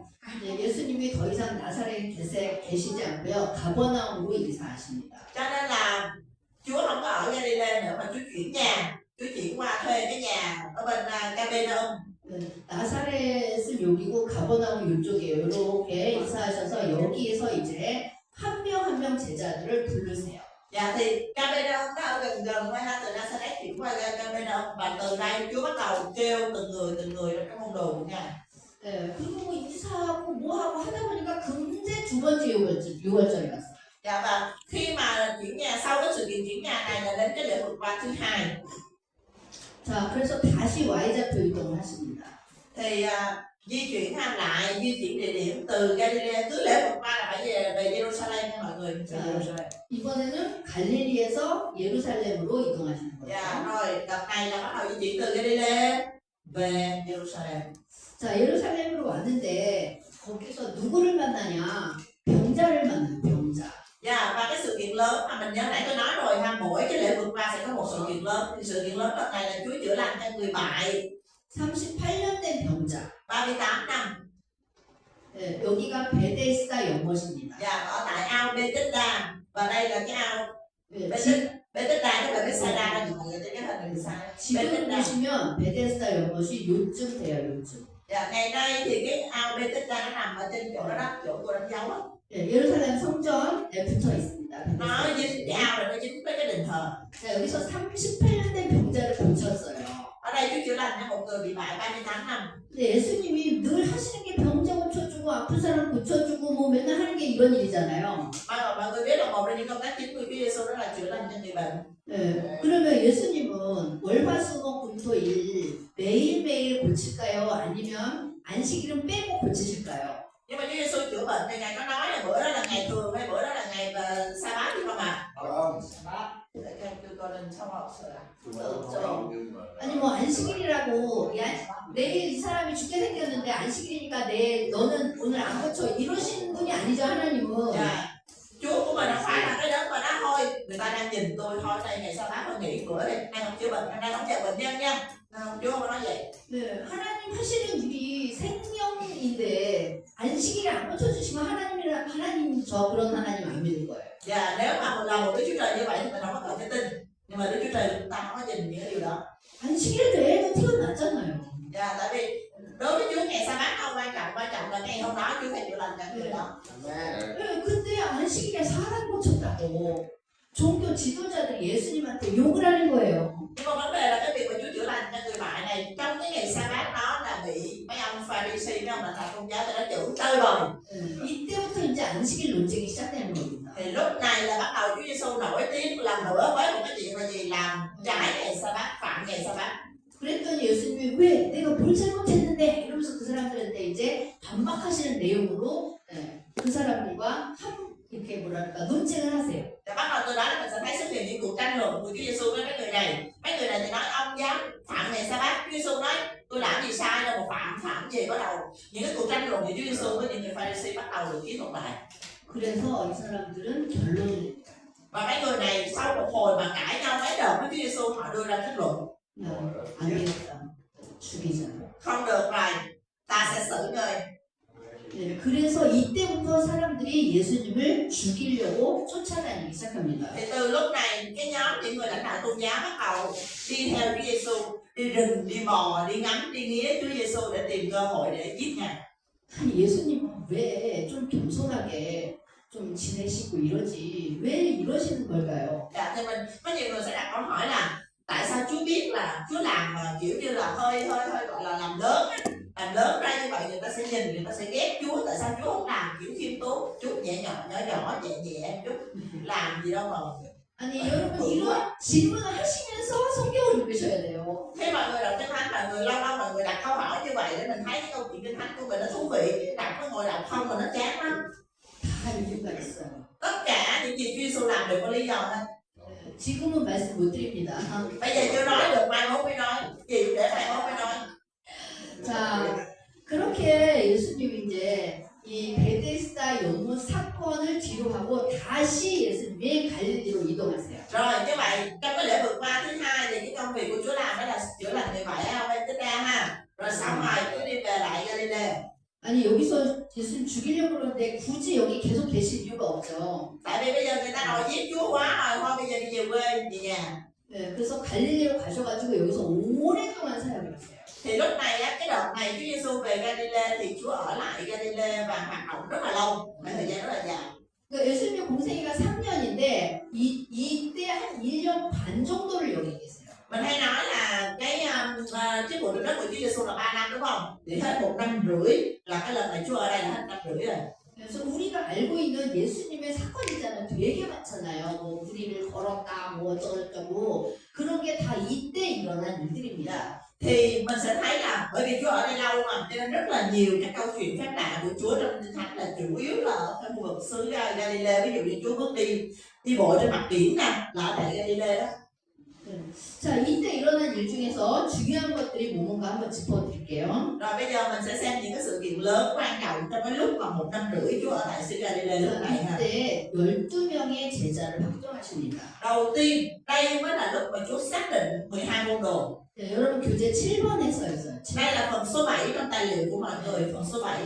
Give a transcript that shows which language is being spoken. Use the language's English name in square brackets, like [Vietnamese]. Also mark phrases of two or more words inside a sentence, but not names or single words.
[Korean] 그래서 이제 예수님이 더 이상 나사렛에 계시지 않고요. 가버나움으로 이사하십니다. [Vietnamese] Cho nên là Chúa không có ở Galilee nữa mà Chúa chuyển nhà, Chúa chuyển qua thuê cái nhà ở bên Capernaum. [Korean] 나사렛은 여기고 가버나움 이쪽이에요. 이렇게 이사하셔서 여기에서 이제 한 명 한 명 제자들을 부르세요. [Vietnamese] Dạ thì Capernaum nó ở gần gần với ha, từ Nazareth chuyển qua Capernaum và từ đây Chúa bắt đầu kêu từng người trong môn đồ của Ngài. [Korean] 네, 그리고 뭐 이사하고 뭐하고 하다 보니까 금세 두 번째 유월절이 왔어요. [Vietnamese] Dạ và khi mà chuyển nhà sau cái sự kiện chuyển nhà này là đến cái lễ vượt qua thứ hai. [Korean] 자, 그래서 다시 Y좌표 이동을 하십니다. [Vietnamese] Thì di chuyển di chuyển địa điểm từ Galilee, cứ lễ vượt qua là phải về Jerusalem nha mọi người. Về Jerusalem. [Korean] 이번에는 갈릴리에서 예루살렘으로 이동하시는 거예요. [Vietnamese] Dạ rồi, đợt này là bắt đầu di chuyển từ Galilee về Jerusalem. [Korean] 자, 예루살렘으로 왔는데 거기서 누구를 만나냐? 병자를 만나요. 병자. [Vietnamese] Dạ, và cái sự kiện lớn mà mình nhớ nãy tôi nói rồi ha, mỗi cái lễ vượt qua sẽ có một sự kiện lớn. Thì sự kiện lớn đợt này là Chúa chữa lành cho người bại [Korean] 38년 된 병자. [Vietnamese] 38 năm. [Korean] 네, 여기가 베데스다 연못입니다. [Vietnamese] Dạ, ở tại ao Bethesda và đây là cái ao [Korean] 네, [Vietnamese] Bethesda tức là Bethsaida đó mọi người thấy cái hình hình sai. [Korean] 지금 보시면 베데스다 연못이 요쯤 돼요. 요쯤. [Vietnamese] Dạ, ngày nay thì cái ao Bethesda nó nằm ở trên chỗ đó, chỗ tôi đánh dấu á. [Korean] 네, 예루살렘 성전에 붙어 있습니다. [Vietnamese] Nó dính cái ao này nó dính với cái đền thờ. [Korean] 자, 여기서 38년 된 병자를 고쳤어요. [Vietnamese] Ở đây Chúa chữa lành cho một người bị bại 38 năm. [Korean] 근데 예수님이 늘 하시는 게 병자 고쳐주고 아픈 사람 고쳐주고 뭐 맨날 하는 게 이런 일이잖아요. [Vietnamese] Mà mọi người biết là một trong những công tác chính của Chúa Giêsu đó là chữa lành cho người bệnh. [Korean] 네, 그러면 예수님은 월화수목금토일 매일매일 고칠까요? 아니면 안식일은 빼고 고치실까요? [Vietnamese] Nhưng mà Chúa Giêsu chữa bệnh thì Ngài có nói là bữa đó là ngày thường hay bữa đó là ngày sa bát chứ không ạ? Vâng. Để cho tôi coi lên sau học sửa. [Korean] 아니 뭐 안식일이라고 야 내일 이 사람이 죽게 생겼는데 안식일이니까 너는 오늘 안 고쳐 이러시는 분이 아니죠 하나님은. [Vietnamese] Dạ. Chúa của mình không phải là cái đó mà nó thôi người ta đang nhìn tôi thôi đây ngày sau bát thôi nghỉ bữa đi đang không chữa bệnh đang không chữa bệnh nhân nha. Chúa không có nói vậy. [Korean] 네, 하나님 하시는 일이 생명인데 안식일을 안 고쳐주시면 하나님 저 그런 하나님 안 믿을 거예요. [Vietnamese] Dạ, nếu mà mình là một Đức Chúa Trời như vậy thì mình không có cần phải tin. Nhưng mà Đức Chúa Trời chúng ta không có nhìn những cái điều đó. [Korean] 안식일에도 애가 태어났잖아요. [Vietnamese] Dạ, tại vì đối với Chúa ngày sa bát không quan trọng là ngày hôm đó Chúa phải chữa lành cho người đó. Amen. [Korean] 네, 근데 안식일에 사람 고쳤다고 종교 지도자들이 예수님한테 욕을 하는 거예요. [Vietnamese] Nhưng mà vấn đề là cái việc mà Chúa chữa lành cho người bại này trong cái ngày sa bát đó là bị mấy ông Pharisee mấy ông là thầy tôn giáo ta đã chửi tơi rồi. [Korean] 이때부터 이제 안식일 논쟁이 시작되는 겁니다. [Vietnamese] Thì lúc này là bắt đầu Chúa Giêsu nổi tiếng lần nữa với một cái chuyện là gì làm trái ngày sa bát, phạm ngày sa bát. [Korean] 그랬더니 예수님이 왜 내가 뭘 잘못했는데 이러면서 그 사람들한테 이제 반박하시는 내용으로 그 사람들과 이렇게 뭐랄까 논쟁을 하세요. [Vietnamese] Thì bắt đầu từ đó là mình sẽ thấy xuất hiện những cuộc tranh luận của Chúa Giêsu với mấy người này. Mấy người này thì nói ông dám phạm ngày sa bát. Chúa Giêsu nói tôi làm gì sai đâu mà phạm gì bắt đầu những cái cuộc tranh luận của Chúa Giêsu với những người Pharisee bắt đầu được thuyết phục lại. [Korean] 그래서 이 사람들은 결론을 [Vietnamese] Và mấy người này sau một hồi mà cãi nhau mấy đợt với Chúa Giêsu họ đưa ra kết luận [Korean] 안 되겠다. 죽이자. [Vietnamese] không được rồi ta sẽ xử ngươi. [Korean] 네, 그래서 이때부터 사람들이 예수님을 죽이려고 쫓아다니기 시작합니다. [Vietnamese] Thì từ lúc này cái nhóm những người lãnh đạo tôn giáo bắt đầu đi theo Chúa Giêsu, đi rình, đi mò, đi ngắm, đi nghía Chúa Giêsu để tìm cơ hội để giết Ngài. [Korean] 아니 예수님은 왜 좀 겸손하게 좀 지내시고 이러지 왜 이러시는 걸까요? [Vietnamese] Dạ, thì mình có nhiều người sẽ đặt câu hỏi là tại sao Chúa biết là Chúa làm mà kiểu như là hơi gọi là làm lớn ra như vậy người ta sẽ nhìn người ta sẽ ghét Chúa. Tại sao Chúa không làm kiểu khiêm tốn chút nhẹ nhỏ nhẹ chút làm gì đâu mà. [Korean] 아니 여러분 이런 질문을 하시면서 성경을 읽으셔야 돼요. [Vietnamese] Khi mọi người đọc Kinh Thánh là người lâu mọi người đặt câu hỏi như vậy để mình thấy cái câu chuyện Kinh Thánh của mình nó thú vị. Đọc nó ngồi đọc không mà nó chán lắm. [Korean] 다 이유가 있어요. [Vietnamese] Tất cả những gì Chúa Giêsu làm đều có lý do hết. [Korean] 지금은 말씀 못 드립니다. [Vietnamese] Bây giờ chưa nói được mai mốt mới nói. Chịu để mai mốt mới nói. [Korean] 자 그렇게 예수님이 이제 이 베데스다 연못 사건을 뒤로 하고 다시 예수님이 갈릴리로 이동하세요. [Vietnamese] Rồi như vậy trong cái lễ vượt qua thứ hai thì cái công việc của Chúa làm đó là chữa lành người bại ở Bethesda ha. Rồi xong rồi Chúa đi về lại Galilee. [Korean] 아니 여기서 굳이 여기 계속 계실 이유가 없죠. [Vietnamese] Tại vì bây giờ người ta đòi giết Chúa quá rồi, thôi bây giờ đi về quê về nhà. [Korean] 네, 그래서 갈릴리로 가셔가지고 여기서 오랫동안 사역을 하세요. [Vietnamese] Thì lúc này á, cái đợt này Chúa Giêsu về Galilee thì Chúa ở lại Galilee và hoạt động rất là lâu, một thời gian rất là dài. [Korean] 그러니까 예수님의 공생애가 3년인데 이때 한 1년 반 정도를 여기 계세요. [Vietnamese] Mình hay nói là cái chức vụ được đất của Chúa Giêsu là 3 năm đúng không? Thì hết 1 năm rưỡi là cái lần này Chúa ở đây là hết 1 năm rưỡi rồi. [Korean] 그래서 우리가 알고 있는 예수님의 사건 있잖아요. 되게 많잖아요. 뭐 우리를 걸었다, 뭐 어쩌고저쩌고 그런 게 다 이때 일어난 일들입니다. [Vietnamese] Thì mình sẽ thấy là bởi vì Chúa ở đây lâu mà cho nên rất là nhiều các câu chuyện phép lạ của Chúa trong Kinh Thánh là chủ yếu là ở cái khu vực xứ Galilee. Ví dụ như Chúa bước đi bộ trên mặt biển nè, là ở tại Galilee đó. [Korean] 자, 이때 일어난 일 중에서 중요한 것들이 뭔가 한번 짚어드릴게요. [Vietnamese] Rồi bây giờ mình sẽ xem những cái sự kiện lớn quan trọng trong cái lúc mà 1 năm rưỡi Chúa ở tại xứ Galilee lúc này ha. [Korean] 이때 12명의 제자를 확정하십니다. [Vietnamese] Đầu tiên đây mới là lúc mà Chúa xác định 12 môn đồ. [Korean] 네, 여러분 교재 7번에 써 있어요. [Vietnamese] Đây là phần số 7 trong tài liệu của mọi người, phần số 7.